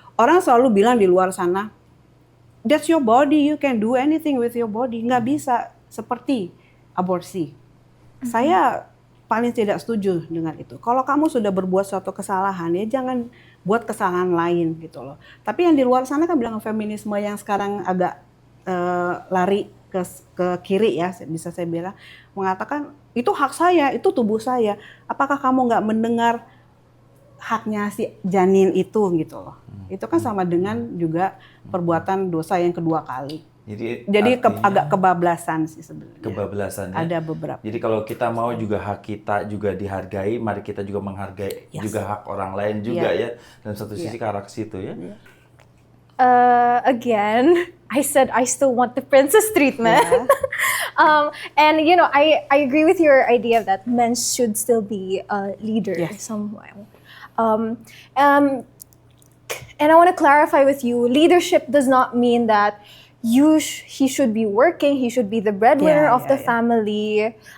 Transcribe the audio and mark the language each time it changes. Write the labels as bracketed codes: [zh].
[id] Orang selalu bilang di luar sana, [en] that's your body, you can do anything with your body. [id] Nggak bisa seperti aborsi. Saya paling tidak setuju dengan itu. Kalau kamu sudah berbuat suatu kesalahan, ya jangan buat kesalahan lain gitu loh. Tapi yang di luar sana kan bilang feminisme yang sekarang agak lari ke kiri ya, bisa saya bilang, mengatakan itu hak saya, itu tubuh saya. Apakah kamu nggak mendengar haknya si janin itu gitu loh. Itu kan sama dengan juga perbuatan dosa yang kedua kali. Jadi agak kebablasan sih sebenarnya. Kebablasan ya. Ada beberapa. Jadi kalau kita mau juga hak kita juga dihargai, mari kita juga menghargai juga hak orang lain juga ya. Dan satu sisi ke arah situ ya. [en] Again, I said I still want the princess treatment. And you know, I agree with your idea that men should still be a leader somewhere. And I want to clarify with you, leadership does not mean that he should be working, he should be the breadwinner of the family.